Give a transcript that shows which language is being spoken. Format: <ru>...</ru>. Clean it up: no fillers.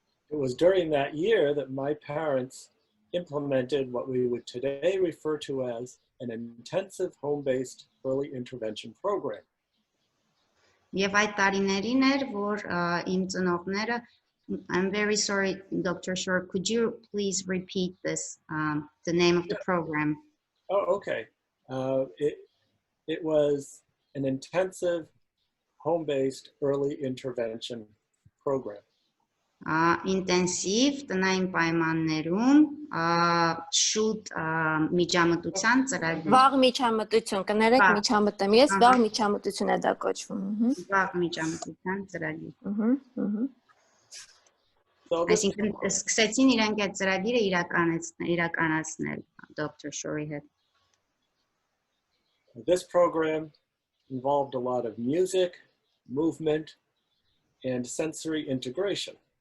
<en>It was during that year that my parents implemented what we would today refer to as an intensive home-based early intervention program.</en> <hy>Եվ այդ տարիներին էր, որ իմ ծնողները,</hy> <en>I'm very sorry,</en> <hy>Dr.</hy> <en>Shore, could you please repeat this, the name of the program? Oh, okay. It was an intensive home-based early intervention program.</en> <hy>ինտենսիվ տնային պայմաններում շուտ միջամտության ծրագիր Վաղ միջամտություն, կներեք Վաղ, միջամտեմ ես, ահա։ վաղ միջամտություն է դա կոչվում։ վաղ միջամտության ծրագիր</hy> <en>So this,</en> <hy>Այսինքն սկսեցին իրենք այդ ծրագիրը իրականացնել Dr. Shorey-հետ</hy> <en>this program involved a lot of music, movement, and sensory integration.</en>